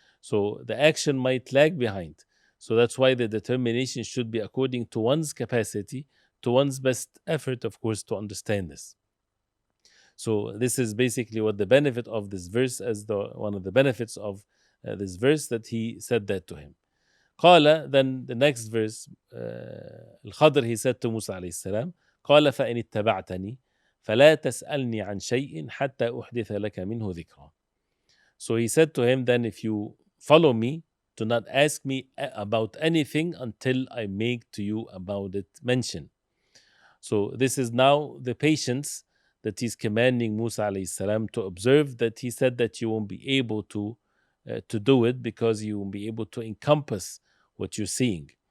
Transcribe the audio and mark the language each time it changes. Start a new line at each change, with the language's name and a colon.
English: So the action might lag behind. So that's why the determination should be according to one's capacity, to one's best effort, of course, to understand this. So this is basically what the benefit of this verse, as one of the benefits of this verse, that he said that to him.
Arabic: قال,
English: then the next verse, Al-Khadr, he said to Musa alayhi salam,
Arabic: قال فإن اتبعتني فلا تسألني عن شيء حتى أحدث لك منه ذكرا.
English: So he said to him, then if you follow me, do not ask me about anything until I make to you about it mention. So this is now the patience that he's commanding Musa alayhi salam to observe, that he said that you won't be able to do it because you won't be able to encompass what you're seeing.